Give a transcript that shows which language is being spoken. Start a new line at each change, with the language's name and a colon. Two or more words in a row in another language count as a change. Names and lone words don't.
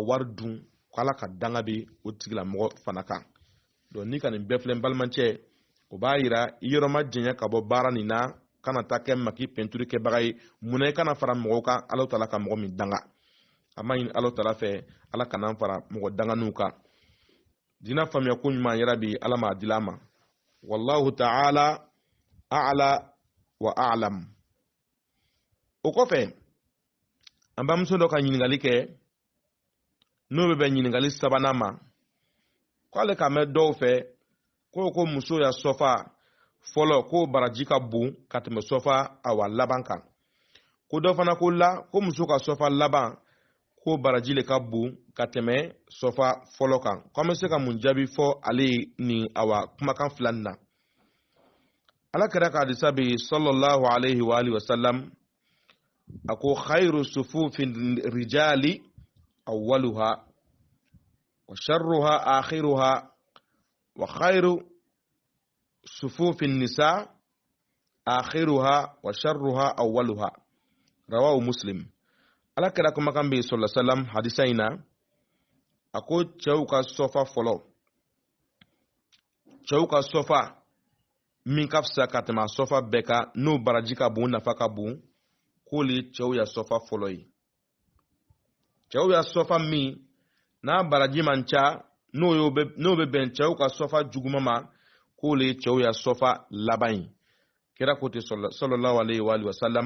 Bambara: wari dun ko ala ka danga bɛ o tigilamɔgɔ fana kan donc ni ka nin bɛɛ filɛ n balimacɛ o b'a yira i yɔrɔ ma janya ka bɔ baara nin na kana taa kɛ maki peinture kɛbaga ye munna i kana fara mɔgɔw kan ala ta'ala ka mɔgɔ min danga a ma ɲini ala ta'ala fɛ ala kana fara mɔgɔ danganiw kan dina faamuya ko ɲuman yɛrɛ bi ala m'a dila ma
Arabic: والله تعالى أعلى وأعلم
Bambara: o kɔfɛ an bamuso dɔ ka ɲininkali kɛ n'o bɛ bɛn ɲininkali sabanan ma k'ale ka mɛn dɔw fɛ ko muso ya sɔfa fɔlɔ ko baraji ka bon ka tɛmɛ sɔfa awa laban kan ko dɔ fana ko la ko muso ka sɔfa laban ko baraji le ka bon ka tɛmɛ sɔfa fɔlɔ kan ko an bɛ se ka mun jaabi fɔ ale ni awa kumakan fila nin na ala kɛra ka hadisa bɛ
Arabic: صلى الله عليه وعلى آله وسلم
Bambara: a ko
Arabic: خير صفوف الرجال أولها وشرها آخرها وخير صفوف النساء آخرها وشرها أولها رواه مسلم
Bambara: ala kɛra kumakan bɛ
Arabic: صلى الله عليه وسلم
Bambara: hadisa in na a ko cɛw ka sɔfa fɔlɔ cɛw ka sɔfa min ka fisa ka tɛmɛ a sɔfa bɛɛ kan n'o baraji ka bon nafa ka bon k'ole cɛw ya sɔfa fɔlɔ ye cɛw ya sɔfa min n'a baraji man ca n'o bɛ bɛn cɛw ka sɔfa juguma ma k'o le ye cɛw ya sɔfa laban ye kira ko ten
Arabic: صلى الله عليه وسلم.